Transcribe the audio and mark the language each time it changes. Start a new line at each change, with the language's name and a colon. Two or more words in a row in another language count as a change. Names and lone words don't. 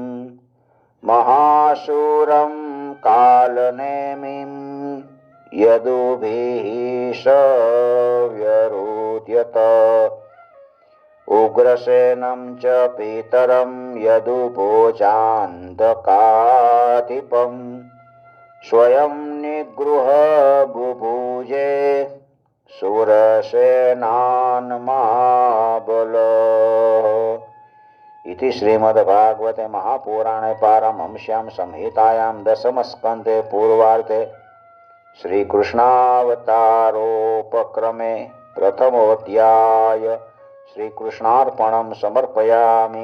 Sanskrit: મહાસુરમ કાલનેમિં યદુભિઃ વ્યરુધ્યત ઉગ્રસેનમ ચ પિતરમ યદુભોજાંધકાધિપમ સ્વયં નિગૃહ બુભુજે સુરસેનાન મહાબલ. इति श्रीमद्भागवते महापुराणे पारमहंस्यां संहितायां दशमस्कन्धे पूर्वार्धे श्रीकृष्णावतारोपक्रमे प्रथमोऽध्याय श्रीकृष्णार्पणं समर्पयामि.